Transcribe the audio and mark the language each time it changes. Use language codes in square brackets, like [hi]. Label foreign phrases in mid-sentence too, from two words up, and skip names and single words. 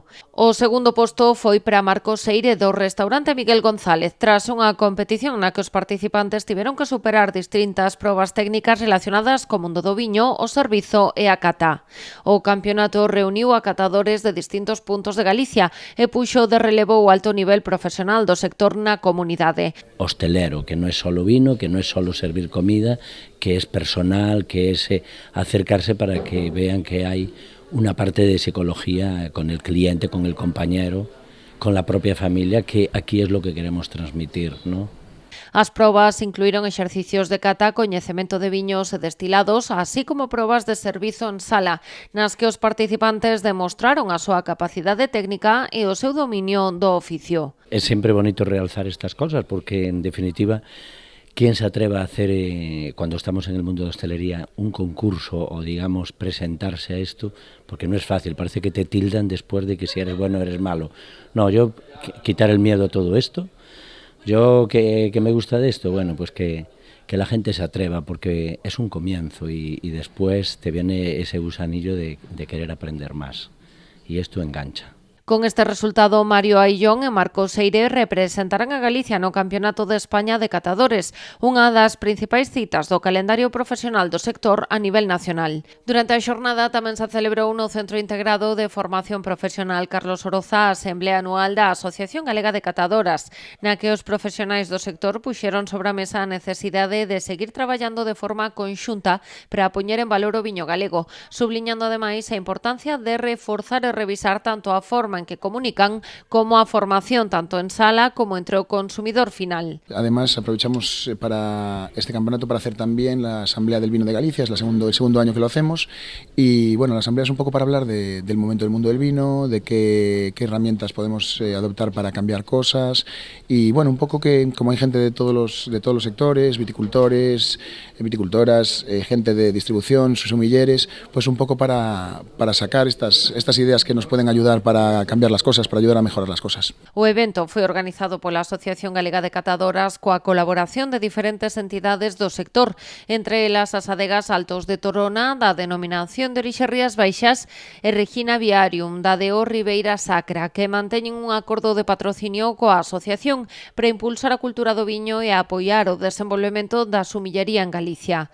[gl] O segundo posto foi para Marcos Seire do restaurante Miguel González, tras unha competición na que os participantes tiveron que superar distintas probas técnicas relacionadas co mundo do viño, o servizo e a cata. O campeonato reuniu a catadores de distintos puntos de Galicia e puxo de relevo o alto nivel profesional do sector na comunidade. Hostelero, que non é solo vino, que non é solo servir comida, que é personal, [es] que é acercarse para que vean que hai una parte de psicología con el cliente, con el compañero, con la propia familia, que aquí es lo que queremos transmitir, ¿no? [gl] As probas incluíron exercicios de cata, coñecemento de viños e destilados, así como probas de servizo en sala, nas que os participantes demostraron a súa capacidade técnica e o seu dominio do oficio. É sempre bonito realzar [es] estas cosas porque, en definitiva, ¿quién se atreva a hacer, cuando estamos en el mundo de hostelería, un concurso o, digamos, presentarse a esto? Porque no es fácil, parece que te tildan después de que si eres bueno o eres malo. No, yo quitar el miedo a todo esto. Yo, ¿qué me gusta de esto? Bueno, pues que la gente se atreva, porque es un comienzo y después te viene ese gusanillo de querer aprender más. Y esto engancha. [gl] Con este resultado, Mario Aillón e Marcos Seire representarán a Galicia no Campeonato de España de Catadores, unha das principais citas do calendario profesional do sector a nivel nacional. Durante a xornada tamén se celebrou no Centro Integrado de Formación Profesional Carlos Oroza a Asamblea Anual da Asociación Galega de Catadoras, na que os profesionais do sector puxeron sobre a mesa a necesidade de seguir traballando de forma conxunta para poñer en valor o viño galego, subliñando ademais a importancia de reforzar e revisar tanto a forma en que comunican como a formación tanto en sala como entre o consumidor final. [es] Además, aprovechamos para este campeonato para hacer también la Asamblea del Vino de Galicia, es el segundo año que lo hacemos, y bueno, la Asamblea es un poco para hablar del momento del mundo del vino, de qué herramientas podemos adoptar para cambiar cosas, y bueno, un poco que como hay gente de todos los sectores, viticultores, viticultoras, gente de distribución, sumilleres, pues un poco para sacar estas ideas que nos pueden ayudar para cambiar las cosas, para ayudar a mejorar las cosas. [gl] O evento foi organizado pola Asociación Galega de Catadoras coa colaboración de diferentes entidades do sector, entre elas as adegas Altos de Torona, da denominación de orixe Rías Baixas, e Regina Viarium, da de O Ribeira Sacra, que manteñen un acordo de patrocinio coa asociación para impulsar a cultura do viño e a apoiar o desenvolvemento da sumillería en Galicia.